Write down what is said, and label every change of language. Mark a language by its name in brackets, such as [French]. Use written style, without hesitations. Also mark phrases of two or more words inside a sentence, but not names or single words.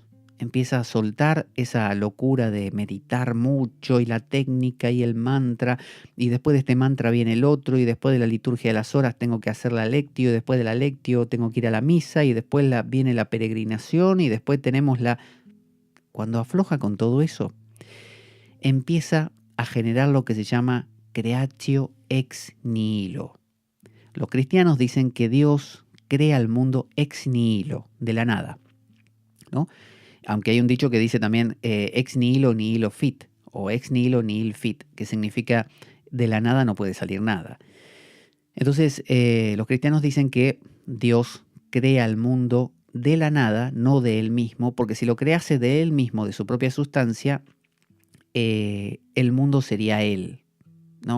[Spanish] Empieza a soltar esa locura de meditar mucho y la técnica y el mantra, y después de este mantra viene el otro, y después de la liturgia de las horas tengo que hacer la lectio, y después de la lectio tengo que ir a la misa, y después viene la peregrinación, y después tenemos Cuando afloja con todo eso, empieza a generar lo que se llama [Latin] creatio ex nihilo. [Spanish] Los cristianos dicen que Dios crea el mundo [Latin] ex nihilo, [Spanish] de la nada, ¿no? Aunque hay un dicho que dice también [Latin] ex nihilo nihilo fit, [Spanish] o [Latin] ex nihilo nihil fit, [Spanish] que significa de la nada no puede salir nada. Entonces, los cristianos dicen que Dios crea el mundo de la nada, no de él mismo, porque si lo crease de él mismo, de su propia sustancia, el mundo sería él, ¿no?